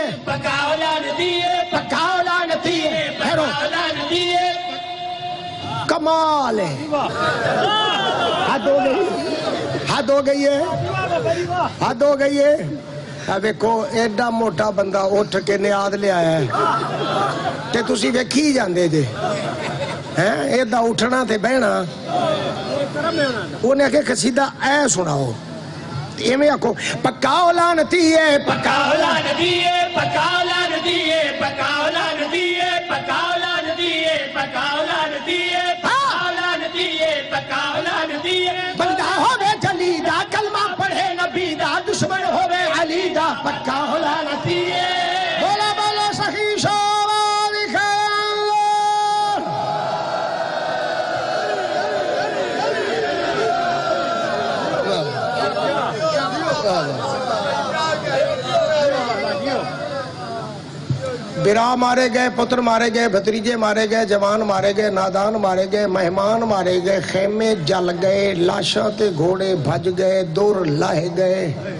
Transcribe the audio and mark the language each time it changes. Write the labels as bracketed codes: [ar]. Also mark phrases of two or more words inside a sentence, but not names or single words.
[pa] پکاؤ لعنتی ہے پکاؤ لعنتی ہے پکاؤ لعنتی ہے کمال ہے حد ہو گئی حد ہو گئی ہے حد ہو گئی ہے ویکھو ایڈا موٹا بندہ اٹھ کے نیاد لے آیا ہے تے تسی ویکھی جاندے جے ایڈا اٹھنا تے بہنا انہیں کہ قصیدہ اے سناؤ ایویں آکھو پکاؤ لعنتی ہے پکاؤ لعنتی ہے پکاؤ لعنتی ہے پکاؤ لعنتی ہے پکاؤ لعنتی ہے پکاؤ لعنتی ہے پکاؤ لعنتی ہے پکاؤ لعنتی ہے بندہ ہوے جلی دا کلمہ پڑھے نبی دا دشمن ہوے علی دا پکاؤ لعنتی ہے بولا بولا صحیح شعر خیر برا مارے گئے پتر مارے گئے بھتریجے مارے گئے جوان مارے گئے نادان مارے گئے مہمان مارے گئے خیمے جل گئے لاشاں تے گھوڑے بھج گئے دور لاہے گئے